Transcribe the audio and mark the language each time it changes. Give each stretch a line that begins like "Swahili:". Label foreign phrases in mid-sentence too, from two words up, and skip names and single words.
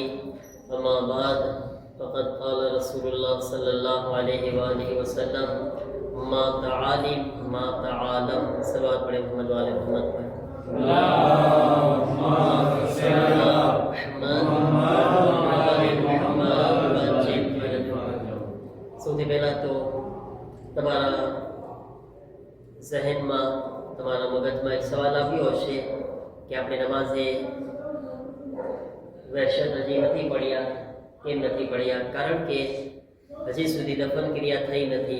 Arabic: أما بعد فقد قال رسول الله صلى الله عليه وآله وسلم ما تعالم ما تعالم.
Urdu: صلوات پڑھیں
Arabic: محمد وآل محمد
Urdu: پر.
Arabic: اللهم صل على محمد وآل محمد وأجل فرجهم.
Gujarati: સૌથી પહેલા તો તમારા ઝહેનમાં તમારા મગજમાં એક સવાલ આવ્યો હશે કે આપણે નમાઝે વહેશત હજી નથી પડ્યા. કેમ નથી પડ્યા? કારણ કે હજી સુધી દફન ક્રિયા થઈ નથી.